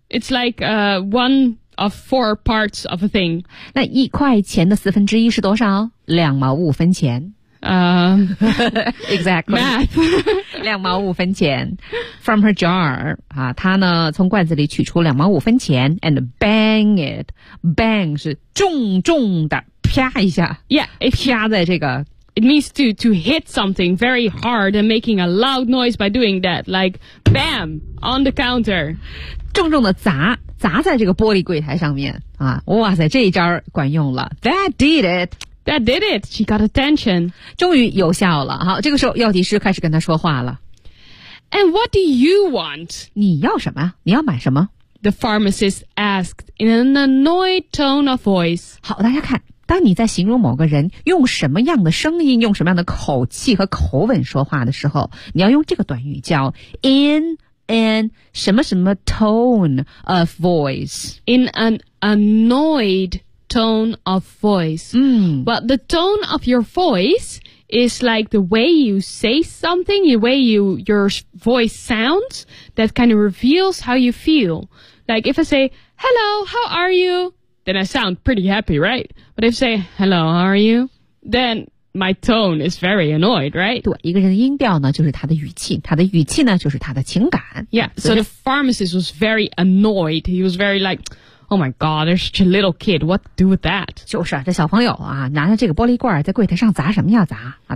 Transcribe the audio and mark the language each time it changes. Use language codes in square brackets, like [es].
[en] It's like one of four parts of a thing. [zh] 那一块钱的四分之一是多少？两毛五分钱。exactly. [en] Math. [zh] 两毛五分钱。 [en] From her jar, [zh] 啊，她呢从罐子里取出两毛五分钱 [en] and bang it. [zh] Bang 是重重的啪一下。 [en] Yeah. [zh] 啪在这个。 [en] It means to hit something very hard and making a loud noise by doing that. Like, bam, on the counter. [zh] 重重的砸，砸在这个玻璃柜台上面。啊，哇塞，这一招管用了。 [en] That did it. That did it. She got attention. [zh] 终于有效了。好，这个时候药剂师开始跟她说话了。 [en] And what do you want? [zh] 你要什么？你要买什么？ [en] The pharmacist asked in an annoyed tone of voice. [zh] 好，大家看，当你在形容某个人用什么样的声音、用什么样的口气和口吻说话的时候，你要用这个短语叫 [en] in an [zh] 什么什么 [en] tone of voice. In an annoyed tone of voice. Well, the tone of your voice is like the way you say something, the way your voice sounds, that kind of reveals how you feel. Like if I say, hello, how are you? Then I sound pretty happy, right? But if I say, hello, how are you? Then my tone is very annoyed, right? [zh] 对，一个人的音调呢，就是他的语气，他的语气呢，就是他的情感。 [en] Yeah, so the pharmacist was very annoyed. He was very like... Oh my God, there's such a little kid. What to do with that? [zh] 就是这小朋友啊，拿着这个玻璃罐在柜台上砸什么呀砸啊？